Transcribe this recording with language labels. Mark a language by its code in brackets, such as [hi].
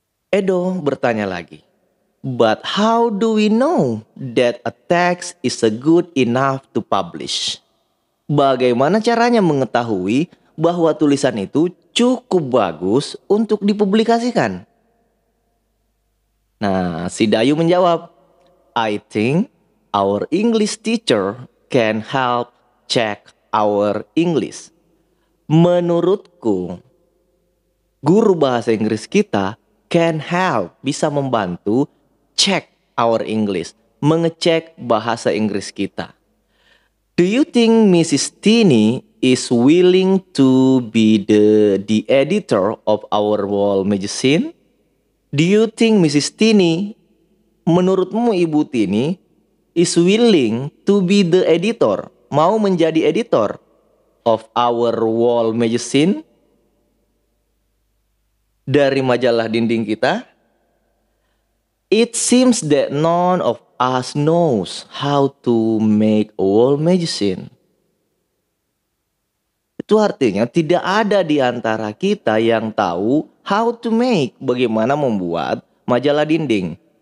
[id] Edo bertanya lagi, [en] but how do we know that a text is good enough to publish? [id] Bagaimana caranya mengetahui bahwa tulisan itu cukup bagus untuk dipublikasikan? Nah, si Dayu menjawab, [en] I think our English teacher can help check our English. [id] Menurutku, guru bahasa Inggris kita [en] can help, [id] bisa membantu [en] check our English, [id] mengecek bahasa Inggris kita. [en] Do you think Mrs. Tini is willing to be the editor of our wall magazine? Do you think Mrs. Tini, [id] menurutmu Ibu Tini, [en] is willing to be the editor, [id] mau menjadi editor [en] of our wall magazine, [id] dari majalah dinding kita? [en] It seems that none of us knows how to make a wall magazine. [id] Itu artinya tidak ada di antara kita yang tahu [en] how to make, [id] bagaimana membuat majalah dinding.